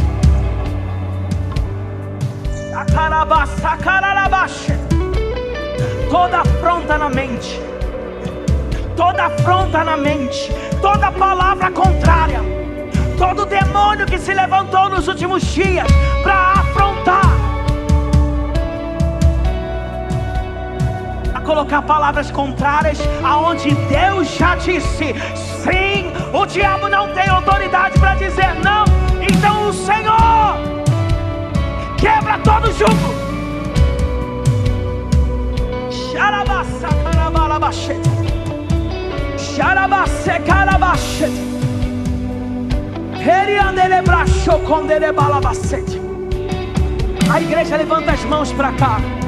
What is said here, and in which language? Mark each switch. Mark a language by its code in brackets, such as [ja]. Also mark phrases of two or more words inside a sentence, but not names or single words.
[pt] Toda afronta na mente, toda afronta na mente, toda palavra contrária, todo demônio que se levantou nos últimos dias para afrontar, a colocar palavras contrárias aonde Deus já disse sim. O diabo não tem autoridade para dizer não. Então o Senhor quebra todo jugo. Xarabassa carabalabashe, xarabasse carabashe, heriandelebracho conderebalabashe. A igreja levanta as mãos para cá.